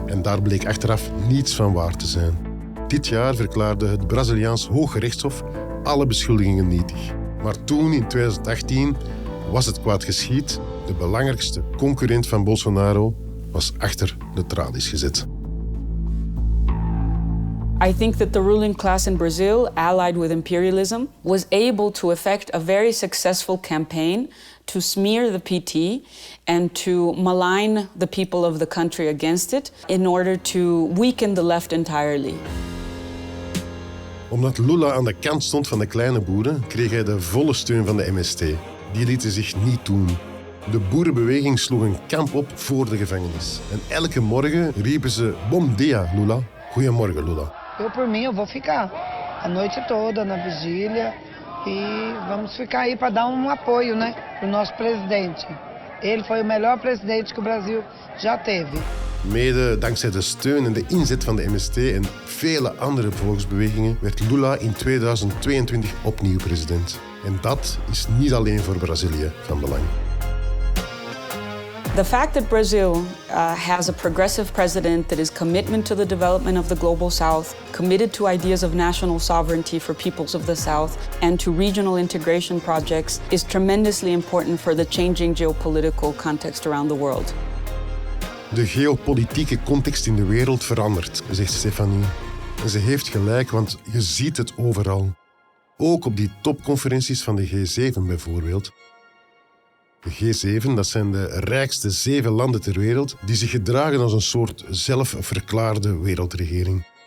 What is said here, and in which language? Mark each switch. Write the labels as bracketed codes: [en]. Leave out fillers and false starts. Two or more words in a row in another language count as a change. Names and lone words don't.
[nl] En daar bleek achteraf niets van waar te zijn. Dit jaar verklaarde het Braziliaans Hooggerechtshof alle beschuldigingen nietig. Maar toen, in 2018, was het kwaad geschied. De belangrijkste concurrent van Bolsonaro was achter de tralies gezet. [en] I think that the ruling class in Brazil, allied with imperialism, was able to effect a very successful campaign to smear the PT and to malign the people of the country against it in order to weaken the left entirely. [nl] Omdat Lula aan de kant stond van de kleine boeren, kreeg hij de volle steun van de MST. Die lieten zich niet doen. De boerenbeweging sloeg een kamp op voor de gevangenis. En elke morgen riepen ze [pt] Bom dia, [nl] Lula. Goedemorgen, Lula. [pt] Eu, por mim, eu vou ficar a noite toda na vigília e vamos ficar aí para dar apoio, né, pro nosso presidente. Ele foi o melhor presidente que o Brasil já teve. [nl] Mede dankzij de steun en de inzet van de MST en vele andere volksbewegingen werd Lula in 2022 opnieuw president. En dat is niet alleen voor Brazilië van belang. [en] The fact that Brazil has a progressive president that is committed to the development of the global South, committed to ideas of national sovereignty for peoples of the South, and to regional integration projects is tremendously important for the changing geopolitical context around the world. [nl] De geopolitieke context in de wereld verandert, zegt Stephanie. En ze heeft gelijk, want je ziet het overal. Ook op die topconferenties van de G7 bijvoorbeeld. De G7, dat zijn de rijkste 7 landen ter wereld die zich gedragen als een soort zelfverklaarde wereldregering.